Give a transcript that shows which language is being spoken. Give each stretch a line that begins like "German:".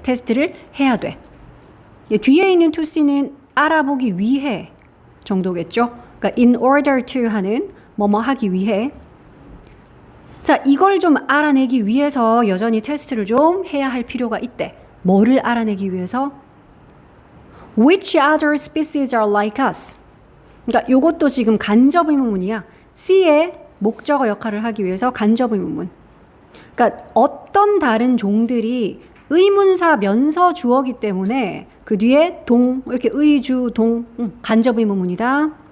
Korean: 테스트를 해야 돼. 뒤에 있는
English: to see
Korean: 는 알아보기 위해 정도겠죠. 그러니까
English: in order to
Korean: 하는 뭐뭐 하기 위해. 자, 이걸 좀 알아내기 위해서 여전히 테스트를 좀 해야 할 필요가 있대. 뭐를 알아내기 위해서?
English: Which other species are like us?
Korean: 그러니까 요것도 지금 간접 의문문이야. C의 목적어 역할을 하기 위해서 간접 의문문. 그러니까 어떤 다른 종들이 의문사 면서 주어기 때문에 그 뒤에 동, 이렇게 의주, 동, 간접 의문문이다.